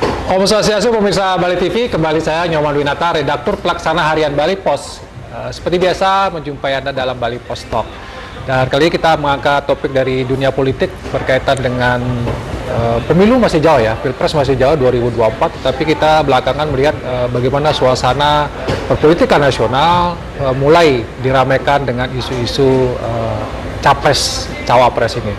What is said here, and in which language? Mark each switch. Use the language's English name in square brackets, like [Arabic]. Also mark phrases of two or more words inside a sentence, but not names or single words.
[Indonesian] Om Swastiastu, pemirsa Bali TV, kembali saya Nyoman Winata, redaktur pelaksana harian Bali Pos. Seperti biasa, menjumpai Anda dalam Bali Pos Talk. Dan kali ini kita mengangkat topik dari dunia politik berkaitan dengan pemilu masih jauh ya, Pilpres masih jauh 2024, tapi kita belakangan melihat bagaimana suasana perpolitikan nasional mulai diramaikan dengan isu-isu capres, cawapres ini.